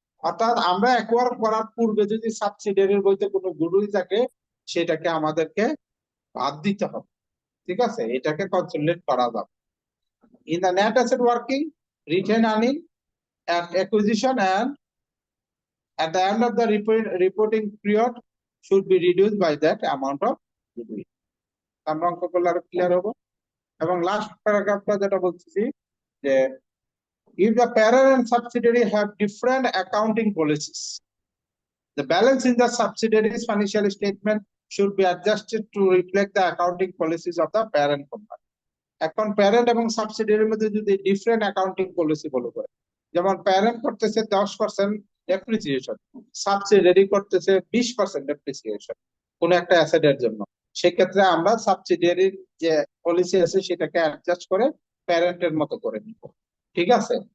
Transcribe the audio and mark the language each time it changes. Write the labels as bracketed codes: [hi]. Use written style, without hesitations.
[bn] অর্থাৎ আমরা অ্যাকোয়ার করার পূর্বে যদি সাবসিডিয়ারির বইতে কোনো গুডউইল থাকে, সেটাকে আমাদেরকে বাদ দিতে হবে, ঠিক আছে, এটাকে কনসলিডেট করা যাবে। [en] In the net asset working, retain earning at acquisition and at the end of the reporting period should be reduced by that amount of goodwill. [bn] আমরা অঙ্ক করলে আরো ক্লিয়ার হবো। এবং লাস্ট প্যারাগ্রাফটা যেটা বলতেছি যে [en] if the parent and subsidiary have different accounting policies, the balance in the subsidiary's financial statement should be adjusted to reflect the accounting policies of the parent company. [bn] এখন প্যারেন্ট এবং সাবসিডিয়ারির মধ্যে যদি different accounting policy follow করে, যেমন parent করতেছে 10% depreciation, subsidiary করতেছে 20% depreciation কোন একটা অ্যাসেটের জন্য, সেক্ষেত্রে আমরা সাবসিডিয়ারির যে পলিসি আছে সেটাকে অ্যাডজাস্ট করে প্যারেন্টের মতো করে নিব, ঠিক আছে।